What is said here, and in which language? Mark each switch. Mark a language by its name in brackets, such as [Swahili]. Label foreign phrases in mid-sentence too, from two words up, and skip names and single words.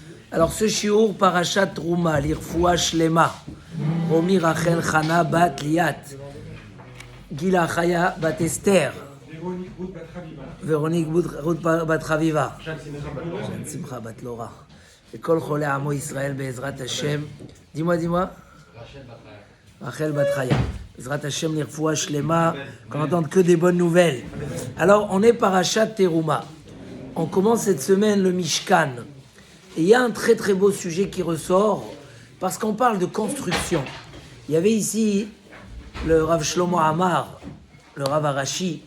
[French] Alors ce [Hebrew] שיעור פרשת תרומה, לרפואה שלמה, [French] Romi Rachel Chana bat Liat, Gila Chaya bat Esther, Véronique Ruth bat Chaviva, Jeanne Simcha bat Laura, [Hebrew] et כל חולי עמו ישראל בעזרת השם. [French] Dis-moi. Rachel bat Chaya. [Hebrew] בעזרת השם לרפואה שלמה, [French] qu'on n'entende que des bonnes nouvelles. Alors on est [Hebrew] פרשת תרומה. [French] On commence cette semaine le Mishkan. Et il y a un très très beau sujet qui ressort, parce qu'on parle de construction. Il y avait ici le Rav Shlomo Amar, le Rav Arashi.